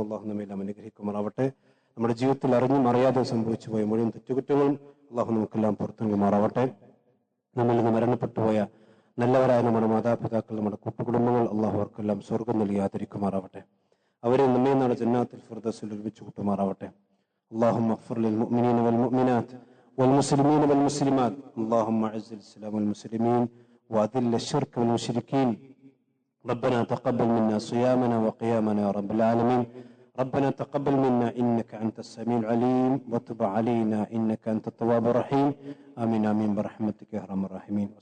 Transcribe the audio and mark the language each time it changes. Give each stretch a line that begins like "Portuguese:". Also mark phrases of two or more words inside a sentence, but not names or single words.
Malayalam: അല്ലാഹു നമ്മെല്ലാം അനുഗ്രഹിക്കുമാറാവട്ടെ. നമ്മുടെ ജീവിതത്തിൽ അറിഞ്ഞും അറിയാതെ സംഭവിച്ചു പോയ മുഴുവൻ തെറ്റുകുറ്റങ്ങളും അല്ലാഹു നമുക്കെല്ലാം പുറത്തു നൽകുമാറാവട്ടെ. നമ്മിൽ നിന്ന് മരണപ്പെട്ടു പോയ നല്ലവരായ നമ്മുടെ മാതാപിതാക്കൾ, നമ്മുടെ കുടുംബങ്ങൾ അല്ലാഹു അവർക്കെല്ലാം സ്വർഗം നൽകി ആദരിക്കുമാറാവട്ടെ. അവരെ നമ്മെ നാളെ ജന്നാത്തുൽ ഫിർദൗസിൽ ഒരുമിച്ച് കൂട്ടുമാറാവട്ടെ.
Arabic: اللهم اغفر للمؤمنين والمؤمنات والمسلمين والمسلمات اللهم اعز الاسلام والمسلمين واذل الشرك والمشركين ربنا تقبل منا صيامنا وقيامنا يا رب العالمين ربنا تقبل منا إنك أنت السميع العليم وتب علينا إنك أنت التواب الرحيم آمين آمين برحمتك يا أرحم الراحمين.